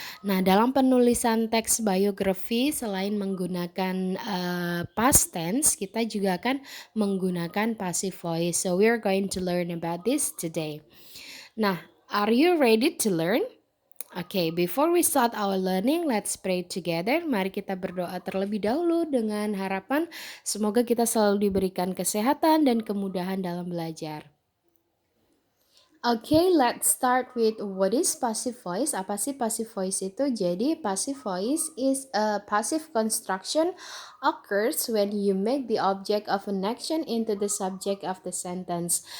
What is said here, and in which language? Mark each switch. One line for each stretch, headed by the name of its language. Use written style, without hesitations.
Indonesian: Nah, dalam penulisan text biography selain menggunakan past tense, kita juga akan menggunakan passive voice.
English: So we're going to learn about this today. Nah, are you ready to learn? Okay, before we start our learning, let's pray together.
Indonesian: Mari kita berdoa terlebih dahulu dengan harapan semoga kita selalu diberikan kesehatan dan kemudahan dalam belajar.
English: Okay, let's start with what is passive voice.
Indonesian: Apa sih passive voice itu?
English: Jadi passive voice is a passive construction occurs when you make the object of an action into the subject of the sentence.